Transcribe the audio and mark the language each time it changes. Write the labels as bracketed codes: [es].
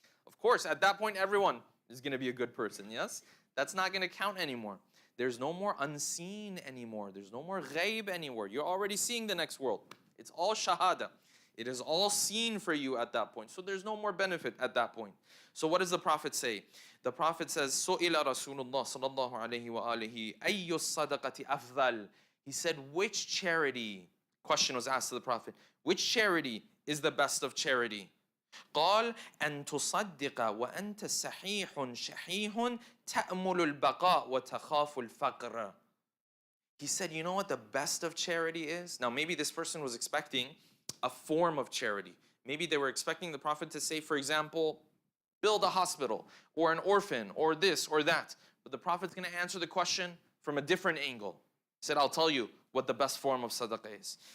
[en] Of course, at that point, everyone is going to be a good person, yes? That's not going to count anymore. There's no more unseen anymore. There's no more ghaib anymore. You're already seeing the next world. It's all shahada. It is all seen for you at that point. So there's no more benefit at that point. So what does the Prophet say? The Prophet says, [ar] سُئِلَ رَسُولُ اللَّهِ صَلَى اللَّهُ عَلَيْهِ وَآلِهِ أَيُّ الصَّدَقَةِ أَفْضَلُ. [en] He said, which charity, question was asked to the Prophet, which charity is the best of charity? [ar] قال أن تصدق وأنت صحيح شحيح تأمل البقاء وتخاف الفقر. [en] He said, you know what the best of charity is? Now maybe this person was expecting a form of charity. Maybe they were expecting the Prophet to say, for example, build a hospital or an orphan or this or that. But the Prophet's going to answer the question from a different angle. He said, I'll tell you what the best form of sadaqah is.